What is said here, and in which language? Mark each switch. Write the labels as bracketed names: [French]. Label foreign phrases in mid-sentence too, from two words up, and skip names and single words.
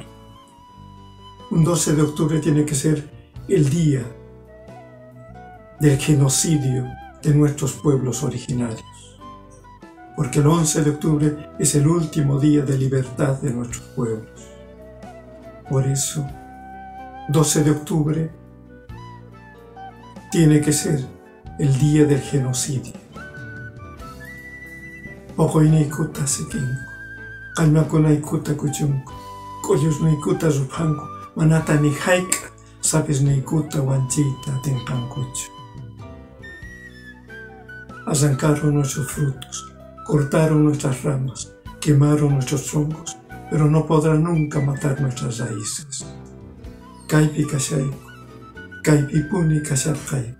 [Spanish] Un 12 de octubre tiene que ser el día del genocidio de nuestros pueblos originarios. Porque el 11 de octubre es el último día de libertad de nuestros pueblos. Por eso, 12 de octubre tiene que ser el día del genocidio. [Quechua] Poqoyniykuta sikinko, qallmakunaykuta kuchunku, q'ullusniykuta ruphanku, manata ni hayk'a sapisniykuta wanchiyta atinqankuchu. [Spanish] Arrancaron nuestros frutos, cortaron nuestras ramas, quemaron nuestros troncos, pero no podrán nunca matar nuestras raíces. [Quechua] Kaypi kashayku, kaypipuni kasharqayku.